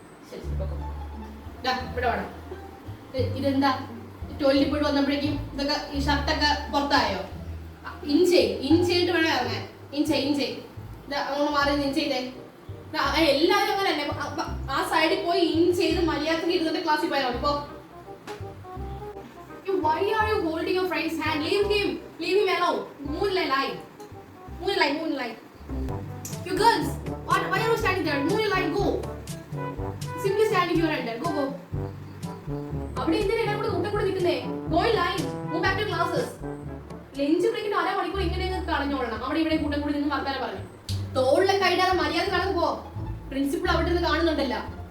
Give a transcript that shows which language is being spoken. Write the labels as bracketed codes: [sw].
[ml] ശരി, ഇവിടെ വേണം. ഇതെന്താ ടോയ്ലറ്റിൽ പോയിട്ട് വന്നപ്പോഴേക്കും ഇതൊക്കെ ഈ ഷർട്ടൊക്കെ പുറത്തായോ? ഇഞ്ചായിട്ട് വേണം ഇറങ്ങാൻ. ഇഞ്ച് അങ്ങോട്ട് മാറി ഇഞ്ച് ചെയ്തേ. എല്ലാവരും അങ്ങനെ തന്നെ ആ സൈഡിൽ പോയി ചെയ്ത് മര്യാദക്ക് ഇരുന്നിട്ട് ക്ലാസ്സിൽ പോയാൽ മതി. [en] Why are you holding your friend's hand? Leave him alone. Moonlight. You girls, why are you standing there? Moonlight, go. Simply standing here and there. Go. [ml] അവിടെ എന്തിനാ എല്ലാം കൂടെ കൂടെ നിൽക്കുന്നേ? [en] Go in line. Move back to classes. [ml] Lunch ബ്രേക്കിന് 1/2 മണിക്കൂർ ഇങ്ങനെ കളഞ്ഞോളണം. അവിടെ ഇവിടെ കൂട്ടം കൂടി നിന്ന് വർത്താനം പറഞ്ഞു. തോളിലൊക്കെ ഇടാതെ മര്യാദ കടന്നു പോ. പ്രിൻസിപ്പൾ അവിടെ നിന്ന് കാണുന്നുണ്ടല്ലോ.